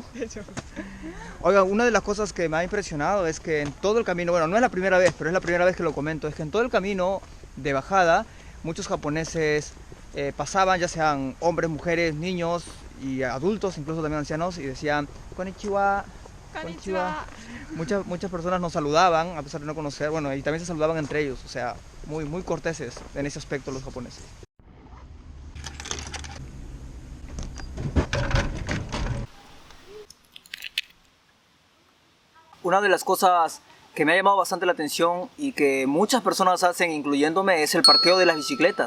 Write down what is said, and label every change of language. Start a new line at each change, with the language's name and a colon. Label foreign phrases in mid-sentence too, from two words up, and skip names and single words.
Spanish: Oiga, una de las cosas que me ha impresionado es que en todo el camino, bueno, no es la primera vez, pero es la primera vez que lo comento, es que en todo el camino de bajada muchos japoneses pasaban, ya sean hombres, mujeres, niños y adultos, incluso también ancianos, y decían konnichiwa.
Japanese: こんにちは。
Spanish: Muchas personas nos saludaban a pesar de no conocer, bueno, y también se saludaban entre ellos, o sea, muy corteses en ese aspecto los japoneses. Una de las cosas que me ha llamado bastante la atención y que muchas personas hacen, incluyéndome, es el parqueo de las bicicletas.